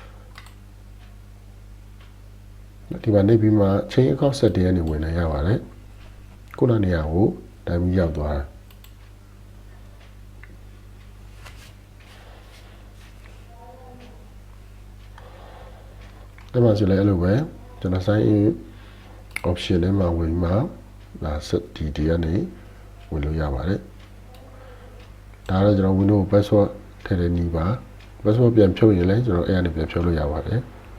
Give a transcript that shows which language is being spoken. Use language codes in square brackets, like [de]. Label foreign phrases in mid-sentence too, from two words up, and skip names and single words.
[my] ဒီမှာနှိပ်ပြီးမှ [en] change account setting [my] ကနေဝင်နိုင်ရပါတယ်ခုနနေရာကိုတိုင်းပြီးရောက်သွား တယ်ဒီမှာဆိုလည်းအဲ့လိုပဲကျွန်တော် [en] sign in option [my] ထဲမှာဝင်မှာဒါ set ဒီကနေဝင်လို့ရပါတယ်ဒါတော့ကျွန်တော် [en] Windows password [my] ထည့်တဲ့နည်းပါ password ပြန်ဖြုတ်ရင်လည်းကျွန်တော်အဲ့အနေပြန်ဖြုတ်လို့ရပါတယ်